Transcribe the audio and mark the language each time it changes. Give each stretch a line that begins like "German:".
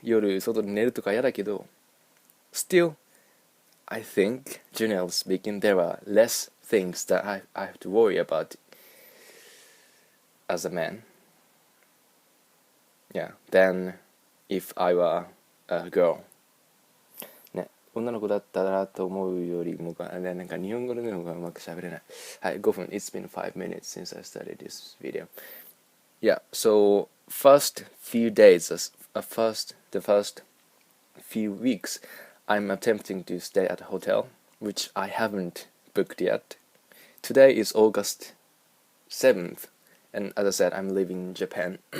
Japanese: 夜外で寝るとか嫌だけど、
English: still I think generally speaking there are less things that I have to worry about as a man, than if I were a girl。
Japanese: ね、女の子だったらと思うよりもなんか日本語の方がうまく喋れない。はい、5分。
English: It's been 5 minutes since I started this video. Yeah, so first few days, the first few weeks, I'm attempting to stay at a hotel, which I haven't booked yet. Today is August 7th, and as I said, I'm leaving Japan.